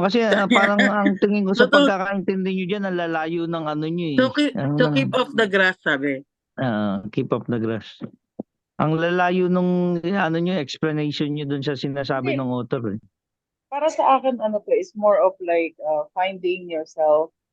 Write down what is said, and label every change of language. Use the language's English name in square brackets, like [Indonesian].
[Filipino] Kasi parang ang tingin ko sa pagkakaintindi nyo dyan, ang lalayo ng ano nyo eh. [English] To keep off the grass, sabi. Keep off the grass. [Filipino] Ang lalayo nung nyo, explanation nyo dun sa sinasabi ng author eh. Para sa akin, [English] is more of like finding yourself.